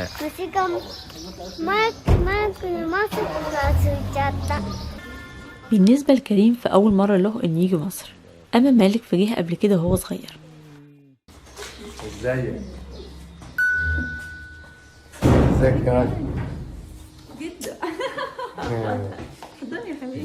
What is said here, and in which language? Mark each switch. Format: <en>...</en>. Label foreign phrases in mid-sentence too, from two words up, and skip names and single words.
<ja>虫がマイクにマスクがついちゃった。</ja> <ar>بالنسبة لكريم فأول مرة له إنه يجي مصر، أما مالك فجه قبل كده وهو صغير. ازيك؟ ازيك يا راجل؟ جدا. اتفضل يا حبيبي.</ar>